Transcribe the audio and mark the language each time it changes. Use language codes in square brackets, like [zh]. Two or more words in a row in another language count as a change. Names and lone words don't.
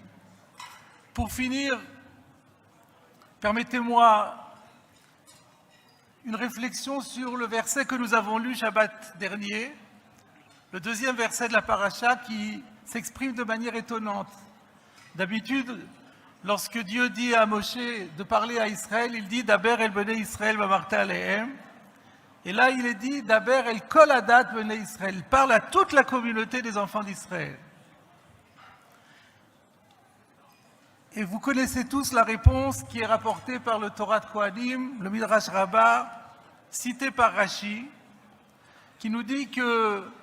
[fr] Pour finir, permettez-moi une réflexion sur le verset que nous avons lu Shabbat dernier, le deuxième verset de la paracha qui s'exprime de manière étonnante. D'habitude, lorsque Dieu dit à Moshe de parler à Israël, il dit « [he] דבר אל בני ישראל ואמרת אלהם ». [fr] Et là, il est dit « [he] דבר אל כל עדת בני ישראל ». [fr] Il parle à toute la communauté des enfants d'Israël. Et vous connaissez tous la réponse qui est rapportée par le Torah de Kohanim, le Midrash Rabbah, cité par Rashi, qui nous dit que